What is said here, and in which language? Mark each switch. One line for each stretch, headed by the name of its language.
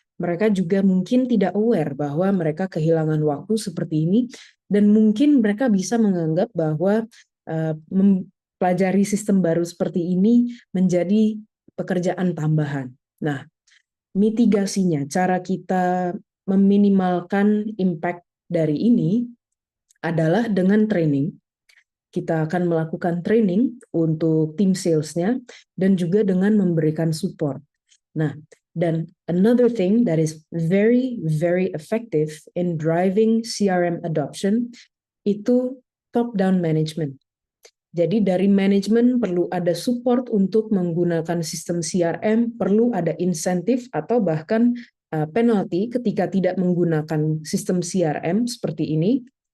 Indonesian: Mereka juga mungkin tidak aware bahwa mereka kehilangan waktu seperti ini, dan mungkin mereka bisa menganggap bahwa mempelajari sistem baru seperti ini menjadi pekerjaan tambahan. Nah, mitigasinya, cara kita meminimalkan impact dari ini adalah dengan training. Kita akan melakukan training untuk tim salesnya dan juga dengan memberikan support. Nah, dan
English: another thing that is very, very effective in driving CRM adoption itu top-down management.
Indonesian: Jadi dari manajemen perlu ada support untuk menggunakan sistem CRM, perlu ada insentif atau bahkan penalti ketika tidak menggunakan sistem CRM seperti ini.